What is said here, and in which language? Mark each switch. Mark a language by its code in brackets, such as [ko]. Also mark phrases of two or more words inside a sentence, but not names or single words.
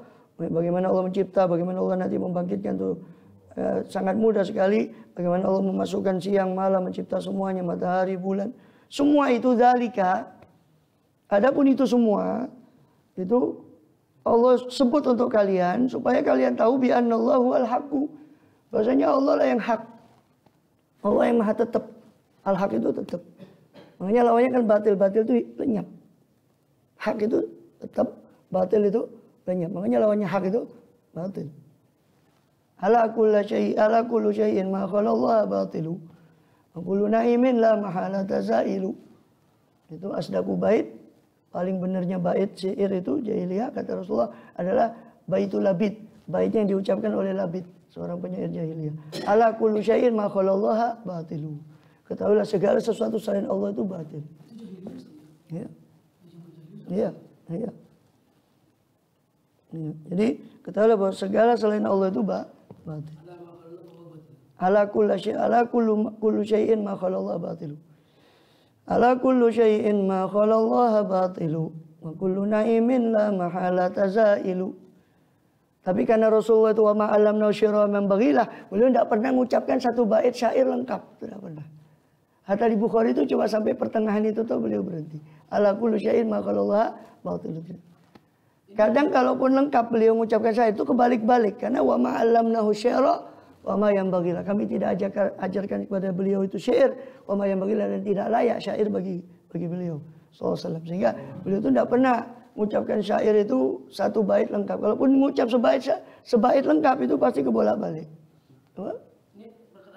[id] Bagaimana Allah mencipta, bagaimana Allah nanti membangkitkan itu sangat mudah sekali. Bagaimana Allah memasukkan siang malam, mencipta semuanya, matahari, bulan, semua itu dzalika. Adapun itu semua itu Allah sebut untuk kalian supaya kalian tahu [ar] بأن الله الحق, [id] bahwasanya Allah lah yang hak. Allah yang maha tetap. Al-haq itu tetap. Makanya lawannya kan batil itu lenyap. Hak itu tetap, batil itu lenyap. Makanya lawannya hak itu batil. [ar] ألا كل شيء ما خلا الله باطل. وكل نعيم لا محالة زائل. [id] Itu [ar] أصدق بيت. [id] Paling benarnya bait syair itu jahiliyah kata Rasulullah adalah baitul labid, bait yang diucapkan oleh Labid, seorang penyair jahiliyah. [ar] ألا كل شيء ما خلا الله باطل. [id] Ketahuilah segala sesuatu selain Allah itu batil. Ya. Ya. Jadi ketahuilah bahwa segala selain Allah itu batil. [ar] ألا كل شيء ما خلا الله باطل. ألا كل شيء ما خلا الله باطل وكل نعيم لا محالة زائل. [id] Tapi karena Rasulullah itu [ar] وما علمنا الشعر ما ينبغي له, [id] beliau tidak pernah mengucapkan satu bait syair lengkap, tidak pernah. Hatta di Bukhari itu cuma sampai pertengahan itu tuh beliau berhenti. [ar] ألا كل شيء ما خلا الله باطل. [id] Kadang kalaupun lengkap beliau mengucapkan syair itu kebalik-balik, karena [ar] وما علمناه الشعر وما ينبغي له. [id] Kami tidak ajarkan kepada beliau itu syair, [ar] وما ينبغي له, [id] dan tidak layak syair bagi beliau [ar] صلى الله عليه وسلم. [id] Sehingga beliau itu tidak pernah mengucapkan syair itu satu bait lengkap. Kalaupun mengucap sebait lengkap itu pasti kebolak-balik. Ini perkataan